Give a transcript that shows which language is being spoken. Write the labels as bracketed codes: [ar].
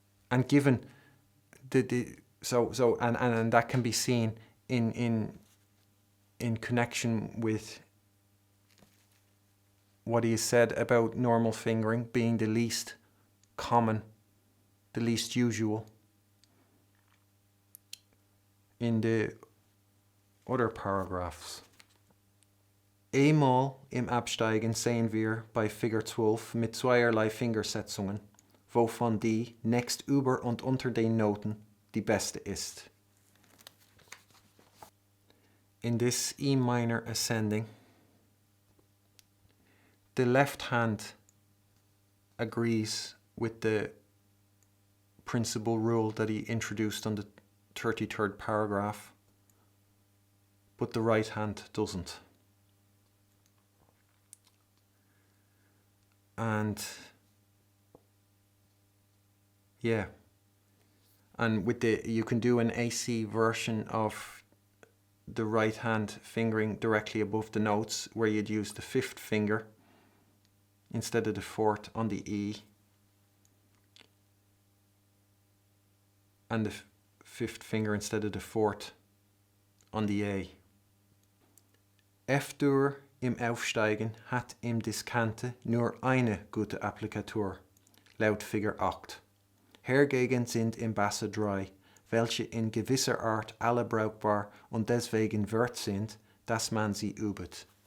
[en] And given and that can be seen in connection with what he has said about normal fingering being the least common, the least usual. In the other paragraphs. [de] Einmal im Absteigen sehen wir bei Figur 12 mit zweierlei Fingersetzungen, wovon die nächst über und unter den Noten die beste ist. [en] In this E minor ascending, the left hand agrees with the principal rule that he introduced on the 33rd paragraph, but the right hand doesn't. And yeah, and with you can do an AC version of the right hand fingering directly above the notes, where you'd use the fifth finger instead of the fourth on the E, and the fifth finger instead of the fourth on the A. [de] F-Dur im Aufsteigen hat im Diskante nur eine gute Applikatur, laut Figur 8. Hergegen sind im Basse 3, welche in gewisser Art alle brauchbar und deswegen wert sind, dass man sie übt.